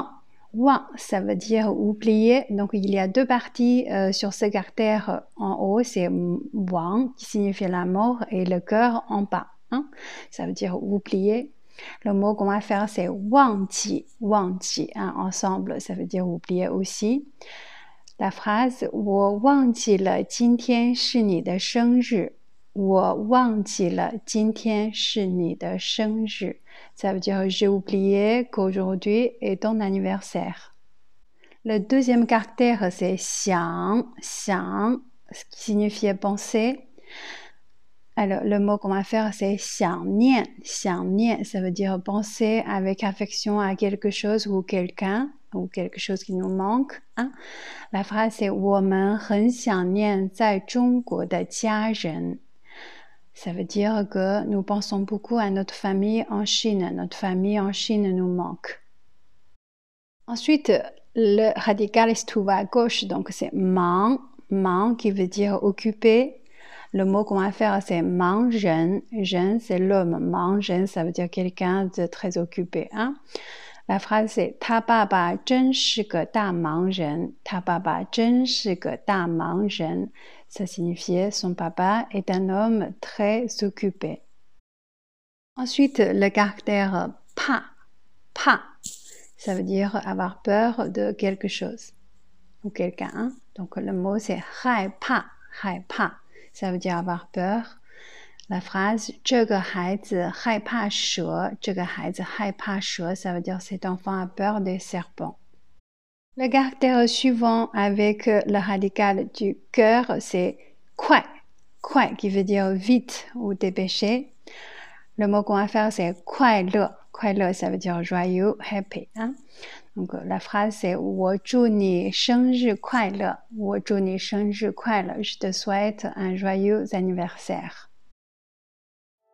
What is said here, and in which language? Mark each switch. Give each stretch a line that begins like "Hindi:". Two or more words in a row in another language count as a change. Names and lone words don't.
French: Wang, ça veut dire oublier. Donc, il y a 2 parties sur ce caractère. En haut, c'est wang, qui signifie la mort, et le cœur en bas. Ça veut dire oublier. Le mot qu'on va faire, c'est wangji, wangji. Ensemble, ça veut dire oublier aussi. La phrase,
Chinese: 我忘记了今天是你的生日。我忘记了今天是你的生日.
French: Ça veut dire j'ai oublié qu'aujourd'hui est ton anniversaire. Le deuxième caractère, c'est xiang, xiang, ce qui signifie penser. Alors, le mot qu'on va faire, c'est xiang nian, ça veut dire penser avec affection à quelque chose ou quelqu'un, ou quelque chose qui nous manque. La phrase, c'est
Chinese: 我们很想念在中国的家人.
French: Ça veut dire que nous pensons beaucoup à notre famille en Chine. Notre famille en Chine nous manque. Ensuite, le radical se trouve à gauche, donc c'est mang, mang qui veut dire occupé. Le mot qu'on va faire, c'est mang zhen. Zhen, c'est l'homme. Mang zhen, ça veut dire quelqu'un de très occupé. La phrase, c'est
Chinese: 他爸爸真是个大忙人。他爸爸真是个大忙人.
French: Ça signifie son papa est un homme très occupé. Ensuite, le caractère pa, pa, ça veut dire avoir peur de quelque chose ou quelqu'un. Donc le mot c'est 害怕, 害怕, ça veut dire avoir peur. La phrase
Chinese: 这个孩子害怕蛇，这个孩子害怕蛇,
French: ça veut dire cet enfant a peur des serpents. Le caractère suivant avec le radical du cœur, c'est 快, 快 qui veut dire vite ou dépêcher. Le mot qu'on va faire, c'est 快乐, 快乐 ça veut dire joyeux, happy. Donc la phrase, c'est
Chinese: 我祝你生日快乐，我祝你生日快乐，
French: je te souhaite un joyeux anniversaire.